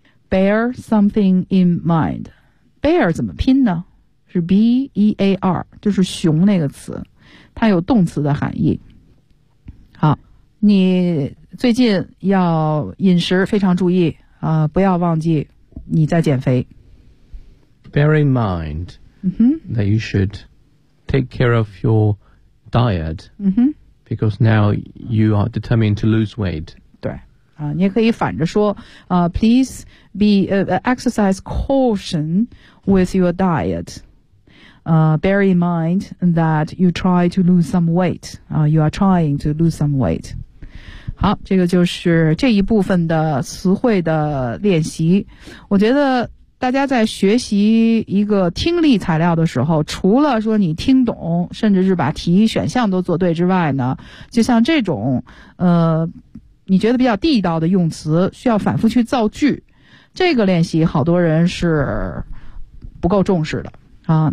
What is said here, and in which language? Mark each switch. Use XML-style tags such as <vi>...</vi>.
<en>bear something in mind， bear</en> <zh>怎么拼呢？是 b-e-a-r， 就是熊那个词，它有动词的含义。好，你最近要饮食非常注意啊、不要忘记你在减肥。</zh> <en>Bear in mind、 mm-hmm. that you should take care of your diet、 mm-hmm. because now you are determined to lose weight.</en> <zh>对、你也可以反着说、</zh> <en>please be、exercise caution with your diet.、bear in mind that you try to lose some weight.、you are trying to lose some weight.</en> <zh>好，这个就是这一部分的词汇的练习。我觉得大家在学习一个听力材料的时候，除了说你听懂甚至是把题选项都做对之外呢，就像这种你觉得比较地道的用词需要反复去造句，这个练习好多人是不够重视的啊。</zh>